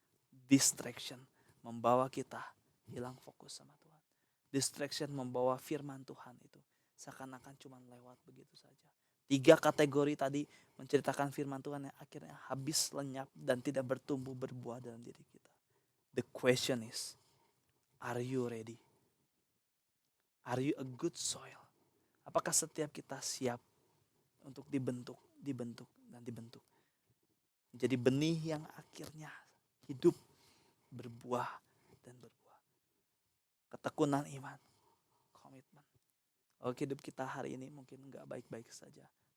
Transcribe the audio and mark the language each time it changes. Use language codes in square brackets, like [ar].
[id] Distraction membawa kita hilang fokus sama Tuhan. Distraction membawa firman Tuhan itu seakan-akan cuma lewat begitu saja. 3 kategori tadi menceritakan firman Tuhan yang akhirnya habis, lenyap, dan tidak bertumbuh berbuah dalam diri kita. [en] The question is, are you ready? Are you a good soil? [id] Apakah setiap kita siap untuk dibentuk, dan dibentuk? Menjadi benih yang akhirnya hidup, berbuah, dan berbuah. Ketekunan iman, komitmen. Kalau hidup kita hari ini mungkin gak baik-baik saja.